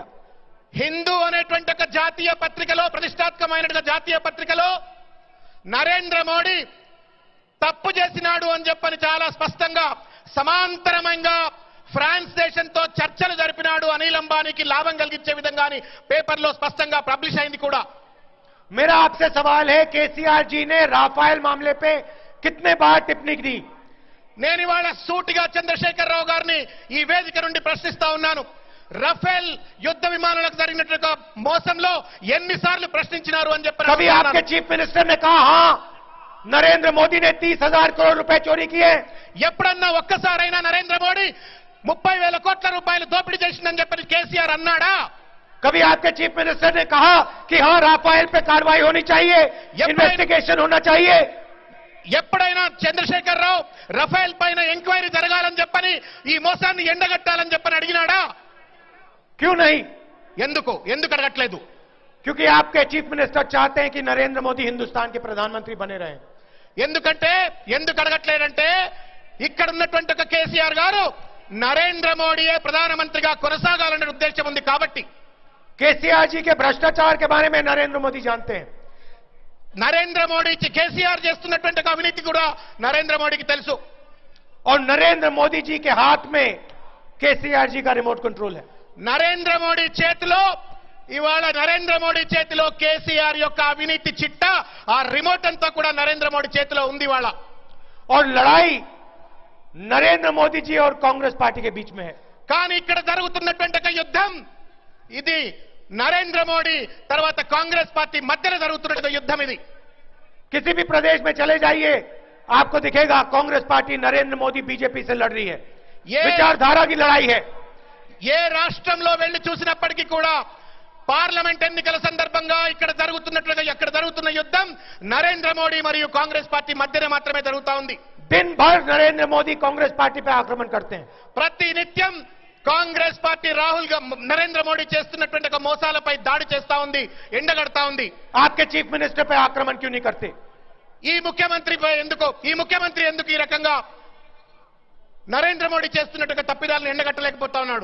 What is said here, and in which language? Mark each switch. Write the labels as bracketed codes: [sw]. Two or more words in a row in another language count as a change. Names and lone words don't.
[te] హిందూ అనేటువంటి ఒక జాతీయ పత్రికలో, ప్రతిష్టాత్మకమైన జాతీయ పత్రికలో నరేంద్ర మోడీ తప్పు చేసినాడు అని చెప్పని చాలా స్పష్టంగా సమాంతరంగా ఫ్రాన్స్ దేశంతో చర్చలు జరిపినాడు, అనిల్ అంబానీకి లాభం కలిగించే విధంగాని పేపర్లో స్పష్టంగా పబ్లిష్ అయింది కూడా. [hi] मेरा आपसे सवाल है, केसीआर जी ने राफेल मामले पे कितने बार टिप्पणी दी? [te] నేను ఇవాళ సూటిగా చంద్రశేఖర్ రావు గారిని ఈ వేదిక నుండి ప్రశ్నిస్తా ఉన్నాను. రఫేల్ యుద్ధ విమానాలకు జరిగినట్లుగా మోసంలో ఎన్నిసార్లు ప్రశ్నించినారు అని చెప్పారు. [hi] कभी आपके [en] chief minister [hi] ने कहा हां नरेंद्र मोदी ने 30,000 करोड़ रुपए चोरी किए? [te] ఎప్పుడన్నా ఒక్కసారైనా నరేంద్ర మోడీ 30,000 కోట్ల రూపాయలు దోపిడీ చేసిందని చెప్పి కేసీఆర్ అన్నాడా? [hi] कभी आपके [en] chief minister [hi] ने कहा कि हां राफेल पे कार्रवाई होनी चाहिए, इन्वेस्टिगेशन होना चाहिए? [te] ఎప్పుడైనా చంద్రశేఖర్ రావు రఫేల్ పైన ఎంక్వైరీ జరగాలని చెప్పని ఈ మోసాన్ని ఎండగట్టాలని చెప్పని అడిగినాడా? [hi] क्यों नहीं? [te] ఎందుకు అడగట్లేదు? [hi] क्योंकि आपके [en] chief minister [hi] चाहते हैं कि नरेंद्र मोदी हिंदुस्तान के प्रधानमंत्री बने रहें। [te] ఎందుకు అడగట్లేదంటే ఇక్కడ ఉన్నటువంటి ఒక కేసీఆర్ గారు నరేంద్ర మోడీయే ప్రధానమంత్రిగా కొనసాగాలనే ఉద్దేశం ఉంది కాబట్టి. [hi] केसीआर जी के भ्रष्टाचार के बारे में नरेंद्र मोदी जानते हैं। [te] నరేంద్ర మోడీ కేసీఆర్ చేస్తున్నటువంటి అవినీతి కూడా నరేంద్ర మోడీకి తెలుసు. [hi] और नरेंद्र मोदी जी के हाथ में केसीआर जी का [en] remote control [hi] है। [te] నరేంద్ర మోడీ చేతిలో ఇవాళ నరేంద్ర మోడీ చేతిలో కేసీఆర్ యొక్క అవినీతి చిట్ట ఆ రిమోట్ అంతా కూడా నరేంద్ర మోడీ చేతిలో ఉంది ఇవాళ. [hi] और लड़ाई नरेंद्र मोदी जी और कांग्रेस पार्टी के बीच में है. [te] కానీ ఇక్కడ జరుగుతున్నటువంటి ఒక యుద్ధం ఇది నరేంద్ర మోడీ తర్వాత కాంగ్రెస్ పార్టీ మధ్యలో జరుగుతున్న యుద్ధం ఇది. [hi] किसी भी प्रदेश में चले जाइए आपको दिखेगा कांग्रेस पार्टी नरेंद्र मोदी बीजेपी से लड़ रही है. ये विचारधारा की लड़ाई है. [te] ఏ రాష్ట్రంలో వెళ్లి చూసినప్పటికీ కూడా పార్లమెంట్ ఎన్నికల సందర్భంగా ఇక్కడ జరుగుతున్న యుద్ధం నరేంద్ర మోడీ మరియు కాంగ్రెస్ పార్టీ మధ్యనే మాత్రమే జరుగుతా ఉంది. [hi] दिन भर नरेंद्र मोदी कांग्रेस पार्टी पर आक्रमण करते हैं. [te] ప్రతి నిత్యం కాంగ్రెస్ పార్టీ నరేంద్ర మోడీ చేస్తున్నటువంటి ఒక మోసాలపై దాడి చేస్తా ఉంది, ఎండగడతా ఉంది. [hi] आपके [en] chief minister [hi] पे आक्रमण क्यों नहीं करते? [te] ఈ ముఖ్యమంత్రి ఎందుకు ఈ రకంగా నరేంద్ర మోడీ చేస్తున్నట్టుగా తప్పిదాలను ఎండగట్టలేకపోతా ఉన్నాడు?